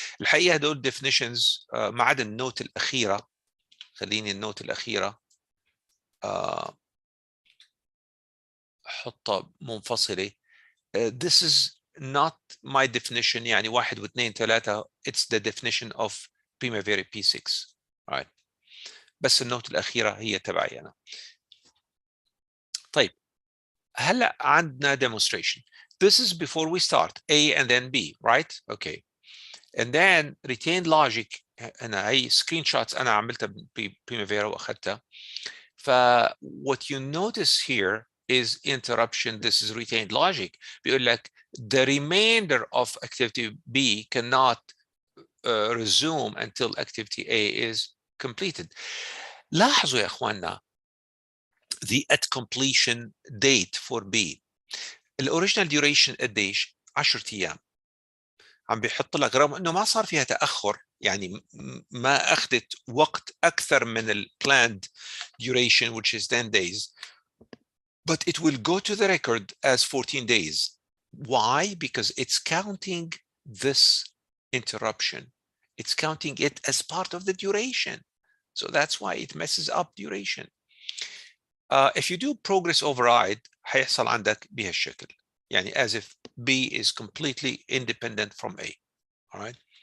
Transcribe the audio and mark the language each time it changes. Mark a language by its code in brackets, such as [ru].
[ar] الحقيقة دول definitions ما عدا النوت الأخيرة. خليني النوت الأخيرة حطها منفصلة. [en] This is not my definition يعني 1 و2 3. It's the definition of Primavera P6. All right. [ar] بس النوت الأخيرة هي تبعي أنا. طيب هلا عندنا demonstration. [en] This is before we start A and then B, right? Okay. And then retain logic [ar] انا هي سكرين شوتس انا عملتها ببريمافيرا واخذتها. [en] ف what you notice here is interruption. This is retained logic. [ar] بيقول لك [en] the remainder of activity B cannot resume until activity A is completed. [ar] لاحظوا يا اخواننا [en] the at completion date for B. [ar] الاوريجينال duration قديش؟ 10 ايام. عم بيحط لك رغم انه ما صار فيها تاخر، يعني ما اخذت وقت اكثر من ال planned duration [en] which is 10 days, but it will go to the record as 14 days. Why? Because it's counting this interruption. It's counting it as part of the duration. So that's why it messes up duration. If you do progress override [ar] هيحصل عندك بهالشكل، يعني [en] as if B is completely independent from A. All right.